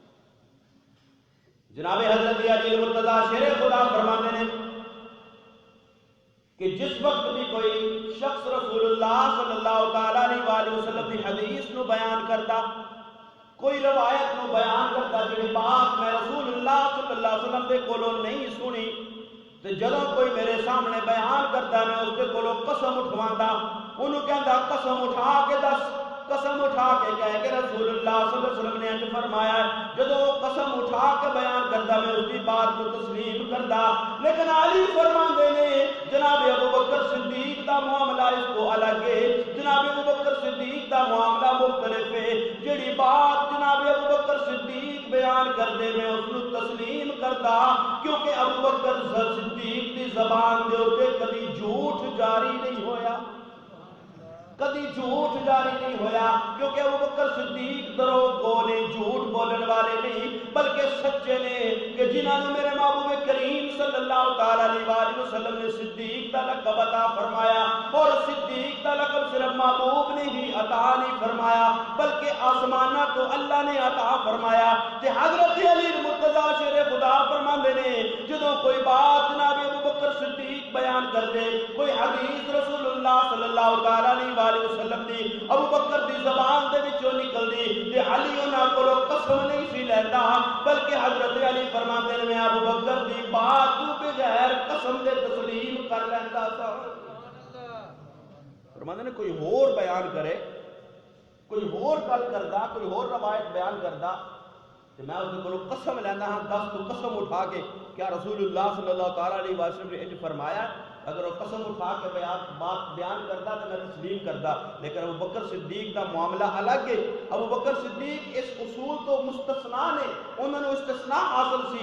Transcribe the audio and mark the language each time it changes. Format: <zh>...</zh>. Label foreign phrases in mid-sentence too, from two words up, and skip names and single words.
<pa>جناب حضرت علی المرتضیٰ شیر خدا فرماندے نے کہ جس وقت بھی کوئی شخص رسول اللہ صلی اللہ تعالیٰ علیہ وسلم کی حدیث نو بیان کرتا کوئی روایت نو بیان کرتا جڑی بات میں رسول اللہ صلی اللہ علیہ وسلم دے کولوں نہیں سنی تے جدوں کوئی میرے سامنے بیان کرتا میں اس دے کولوں قسم اٹھواندا انہوں کہندا قسم اٹھا کے دس قسم اٹھا کے کہے کہ رسول اللہ صلی اللہ علیہ وسلم نے انج فرمایا ہے. جدوں قسم اٹھا کے بیان کرتا میں</pa> <ur>اس کی بات کو</ur> <pa>تسلیم کردا. لیکن علی فرماندے نے جناب ابوبکر صدیق دا معاملہ اس کو الگ ہے. جناب ابوبکر صدیق دا معاملہ مختلف ہے. جڑی بات جناب ابوبکر صدیق بیان کردے میں اس کو تسلیم کردا کیونکہ ابوبکر صدیق دی زبان دے اوتے کبھی جھوٹ جاری نہیں ہویا کدی جھوٹ جاری نہیں ہویا کیونکہ ابوبکر صدیق دروغ گونے جھوٹ بولن والے نہیں بلکہ سچے نے کہ جنہاں نے میرے محبوب کریم صلی اللہ تعالیٰ علیہ وسلم نے</pa> <ur>صدیق کا لقب عطا فرمایا اور صدیق کا لقب صرف محبوب نے ہی عطا نہیں فرمایا</ur> <pa>بلکہ آسمانہ تو اللہ نے عطا فرمایا. تے حضرت علی المرتضیٰ شیر خدا فرماندے نے جدوں کوئی بات جناب ابوبکر صدیق بیان کر دے کوئی حدیث رسول اللہ صلی اللہ تعالیٰ علیہ وسلم دی ابوبکر دی زبان دے وچوں نکل دی تے علی انہاں کولوں قسم نہیں سی لیندا بلکہ حضرت علی فرماندے نے میں ابوبکر دی بات تو بغیر قسم دے تسلیم کر لیندا سا. فرماندے نے کوئی اور بیان کرے کوئی اور گل کردا کوئی اور روایت بیان کردا تے میں اس دے کولوں قسم لیندا ہاں دس تو قسم اٹھا کے کیا رسول اللہ صلی اللہ تعالیٰ علیہ وسلم نے انج فرمایا.</pa> <ur>اگر وہ قسم اٹھا کے بات بیان کرتا تو میں تسلیم کرتا. لیکن ابوبکر صدیق کا معاملہ الگ ہے.</ur> <pa>ابوبکر صدیق اس اصول تو مستثنا نے انہوں نے استثناء حاصل سی.</pa>